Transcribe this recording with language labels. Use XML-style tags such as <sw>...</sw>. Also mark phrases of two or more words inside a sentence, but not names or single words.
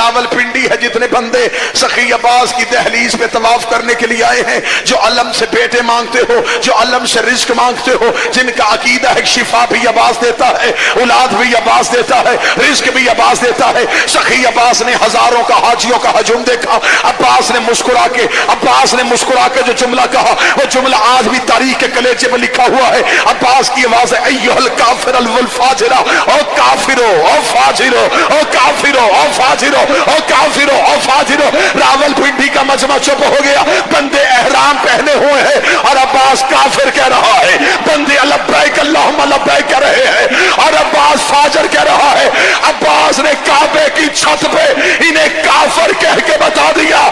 <ur>راول پنڈی ہے جتنے بندے سخی عباس کی دہلیز پہ طواف کرنے کے لیے آئے ہیں، جو علم سے بیٹے مانگتے ہو، جو علم سے رزق مانگتے ہو، جن کا عقیدہ ہے شفا بھی عباس دیتا ہے، اولاد بھی عباس دیتا ہے، رزق بھی عباس دیتا ہے. سخی عباس نے ہزاروں کا حاجیوں کا ہجوم دیکھا. عباس نے مسکرا کے جو جملہ کہا وہ جملہ آج بھی تاریخ کے کلیجے میں لکھا ہوا ہے. عباس کی آواز ہے</ur> <ar>ایھا الکافر الفاجرہ،</ar> <ur>او کافرو او فاجرو، او کافرو او فاجرو، او کافرو او فاجرو. راول پنڈی کا مجمع چپ ہو گیا. بندے احرام پہنے ہوئے ہیں اور عباس کافر کہہ رہا ہے. بندے</ur> <ar>لبیک اللہم لبیک</ar> <ur>کہہ رہے ہیں اور عباس فاجر کہہ رہا ہے. عباس نے کعبے کی چھت پہ انہیں کافر کہہ کے بتا دیا.</ur>